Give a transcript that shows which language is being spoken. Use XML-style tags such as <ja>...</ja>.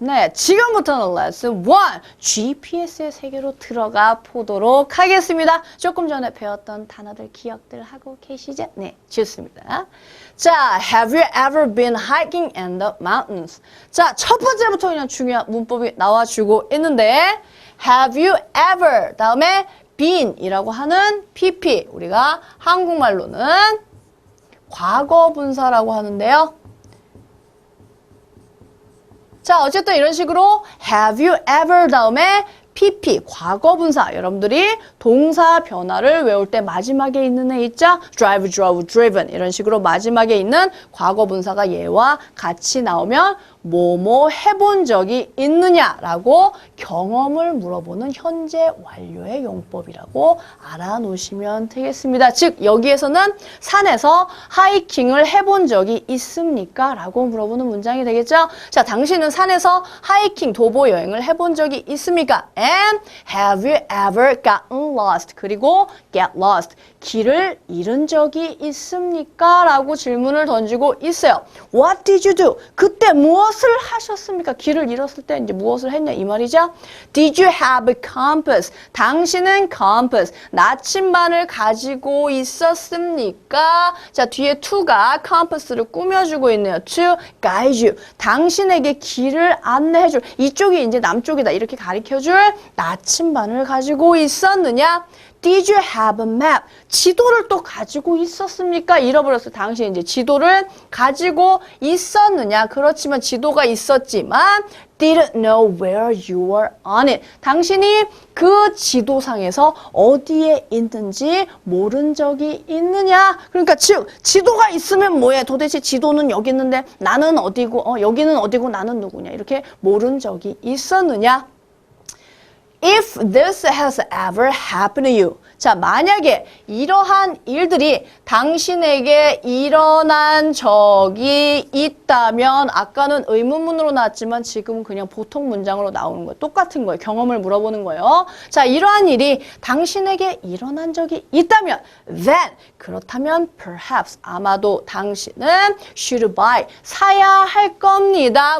<ko>네, 지금부터는 lesson 1, GPS의 세계로 들어가 보도록 하겠습니다. 조금 전에 배웠던 단어들 기억들 하고 계시죠? 네, 좋습니다.</ko> <en>자, have you ever been hiking in the mountains?</en> <ko>자, 첫 번째부터 그냥 중요한 문법이 나와주고 있는데</ko> <en>have you ever</en> <ko>다음에 been 이라고 하는 PP 우리가 한국말로는 과거 분사라고 하는데요. 자, 어쨌든 이런 식으로</ko> <en>have you ever</en> <ko>다음에 PP, 과거분사. 여러분들이 동사 변화를 외울 때 마지막에 있는 애 있죠?</ko> <en>drive, drove, driven.</en> <ko>이런 식으로 마지막에 있는 과거분사가 얘와 같이 나오면 뭐뭐 해본 적이 있느냐라고 경험을 물어보는 현재 완료의 용법이라고 알아놓으시면 되겠습니다. 즉 여기에서는 산에서 하이킹을 해본 적이 있습니까? 라고 물어보는 문장이 되겠죠? 자, 당신은 산에서 하이킹, 도보 여행을 해본 적이 있습니까?</ko> <en>And have you ever gotten lost?</en> <ko>그리고</ko> <en>get lost.</en> <ko>길을 잃은 적이 있습니까? 라고 질문을 던지고 있어요.</ko> <en>What did you do?</en> <ko>그때 무엇을 하셨습니까? 길을 잃었을 때 이제 무엇을 했냐 이 말이죠.</ko> <en>Did you have a compass?</en> <ko>당신은 compass, 나침반을 가지고 있었습니까? 자, 뒤에 to가 compass를 꾸며주고 있네요.</ko> <en>To guide you.</en> <ko>당신에게 길을 안내해줄. 이쪽이 이제 남쪽이다 이렇게 가리켜줄 나침반을 가지고 있었느냐?</ko> <en>Did you have a map?</en> <ko>지도를 또 가지고 있었습니까? 잃어버렸어요. 당신 이제 지도를 가지고 있었느냐? 그렇지만 지도가 있었지만</ko> <en>didn't know where you were on it.</en> <ko>당신이 그 지도상에서 어디에 있는지 모른 적이 있느냐? 그러니까 즉 지도가 있으면 뭐해? 도대체 지도는 여기 있는데 나는 어디고 여기는 어디고 나는 누구냐? 이렇게 모른 적이 있었느냐?</ko> <en>If this has ever happened to you.</en> <ko>자, 만약에 이러한 일들이 당신에게 일어난 적이 있다면 아까는 의문문으로 나왔지만 지금은 그냥 보통 문장으로 나오는 거예요. 똑같은 거예요. 경험을 물어보는 거예요. 자, 이러한 일이 당신에게 일어난 적이 있다면 then 그렇다면 perhaps 아마도 당신은</ko> <en>should buy</en> <ko>사야 할 겁니다.</ko>